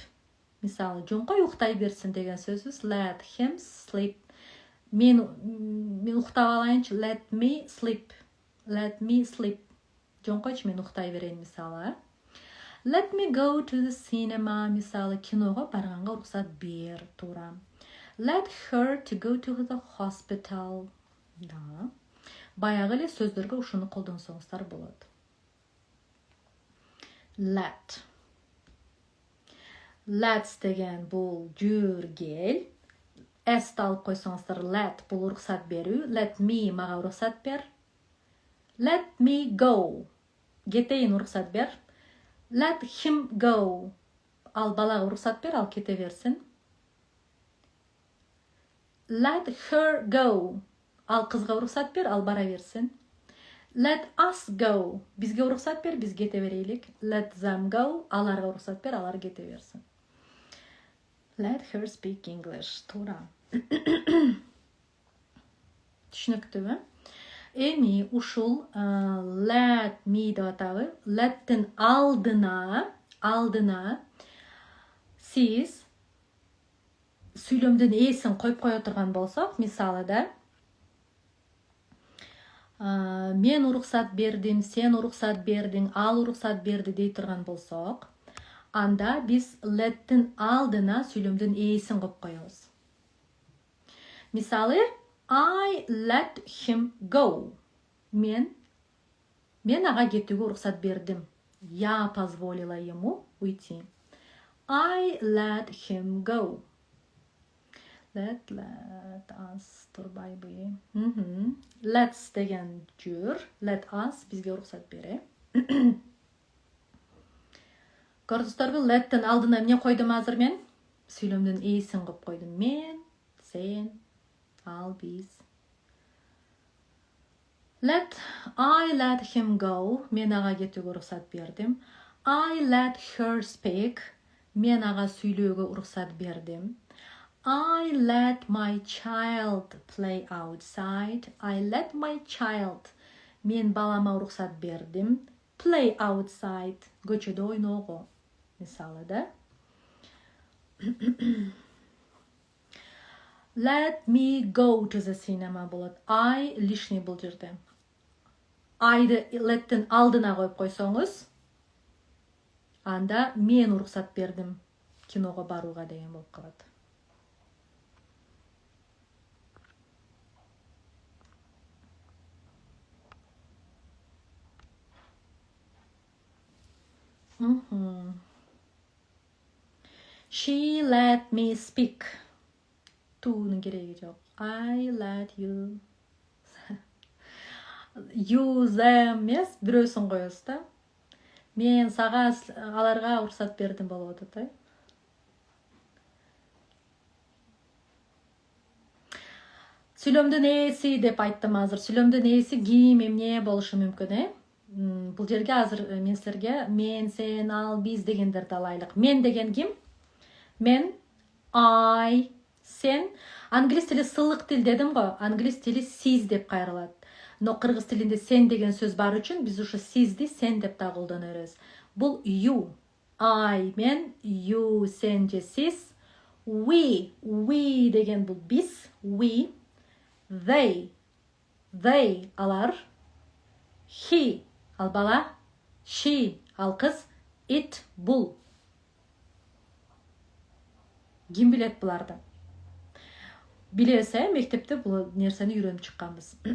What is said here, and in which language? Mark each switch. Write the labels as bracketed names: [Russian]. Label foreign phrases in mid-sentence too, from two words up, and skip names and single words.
[Kyrgyz] Мисалы, жоңкой уктай берсин деген сөзүбүз. [English] Let him sleep. [Kyrgyz] Мен уктап алайынчы. [English] Let me sleep. Let me sleep. [Kyrgyz] Жоңкойчу мен уктай берейин, мисалы. [English] Let me go to the cinema. [Kyrgyz] Мисалы, киного барганга уруксат бер. Туура. [English] Let her to go to the hospital. [Kyrgyz] Да. Баягы эле сөздөргө ушуну колдонсоңуздар болот. [English] Let. Let's [Kyrgyz] деген бул жүр кел. S алып койсоңуздар, let бул уруксат берүү. [English] Let me [Kyrgyz] мага уруксат бер. [English] Let me go. [Kyrgyz] Кетейин уруксат бер. [English] Let him go. [Kyrgyz] Ал балага уруксат бер, ал кете берсин. [English] Let her go. [Kyrgyz] Ал кызга уруксат бер, ал бара берсин. [English] Let us go. [Kyrgyz] Бизге уруксат бер, биз кете берейлик. [English] Let them go. [Kyrgyz] Аларга уруксат бер, алар кете берсин. [English] Let her speak English. [Kyrgyz] Туура. түшүнүктүүбү? Эми ушул [English] let me [Kyrgyz] деп атабы. Let'тин алдына сиз сүйлөмдүн ээсин коюп кое турган болсок, мисалы да мен уруксат бердим, сен уруксат бердиң, ал уруксат берди дей турган болсок, анда биз let'тин алдына сүйлөмдүн ээсин коюп коебуз. Мисалы, [English] I let him go. [Kyrgyz] Мен ага кетүүгө уруксат бердим. [Russian] Я позволила ему уйти. [English] I let him go. Let us [Kyrgyz] турбайбы. Let's деген жүр. [English] Let us [Kyrgyz] бизге уруксат бере. Көрдүңүздөрбү? Let'тин алдына эмне койдум азыр мен? Сүйлөмдүн ээсин коюп койдум. Мен, сен, ал, биз. [English] I let him go. [Kyrgyz] Мен ага кетүүгө уруксат бердим. [English] I let her speak. [Kyrgyz] Мен ага сүйлөөгө уруксат бердим. [English] I let my child play outside. I let my child. [Kyrgyz] Мен балама уруксат бердим. [English] Play outside. [Kyrgyz] Көчөдө ойноого. Мисалы да. [English] Let me go to the cinema болот. [Kyrgyz] I лишний бул жерде. Айды let'тин алдына коюп койсоңуз, анда мен уруксат бердим киного барууга деген болуп калат. [English] She let me speak. [Kyrgyz] Туунун кереги жок. [English] I let you. You them [Kyrgyz] эмес, бирөөсүн коесуз да. Мен сага аларга уруксат бердим болуп атат. Сүйлөмдүн ээси деп айттым азыр. Сүйлөмдүн ээси ким, эмне болушу мүмкүн, Бул жерге азыр мен силерге мен, сен, ал, биз дегендерди алайлык. Мен деген ким? Мен, I, сен. Англис тили сылык тил дедим го. Англис тили сиз деп кайрылат. Но кыргыз тилинде сен деген сөз бар үчүн биз ушу сизди сен деп да колдоно беребиз. Бул [English] you. I [Kyrgyz] мен, you сен же сиз. We деген бул биз. [English] We. [Kyrgyz] They алар. He ал бала. She ал кыз. It бул. Ким билет буларды? Билесе, мектепте бул нерсени үйрөнүп чыкканбыз.